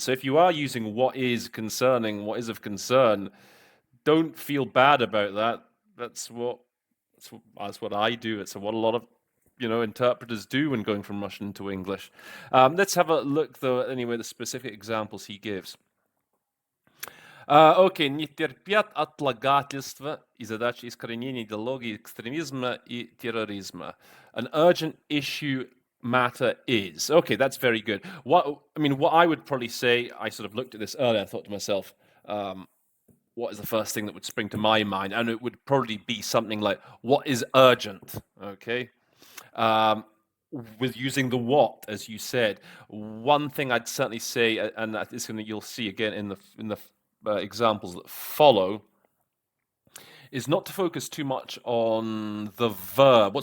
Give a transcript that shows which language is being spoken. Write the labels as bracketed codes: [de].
[en] So if you are using what is concerning, what is of concern, don't feel bad about that. That's what I do. It's what a lot of interpreters do when going from Russian to English. Let's have a look, though, anyway, the specific examples he gives. [ru] Окей, не терпят отлагательства и задачи искоренения идеологии экстремизма и терроризма. [en] An urgent issue matter is. Okay, that's very good. What I would probably say, I sort of looked at this earlier, I thought to myself, what is the first thing that would spring to my mind? And it would probably be something like, what is urgent? Okay. With using the what, as you said, one thing I'd certainly say, and that is something you'll see again in the examples that follow, is not to focus too much on the verb.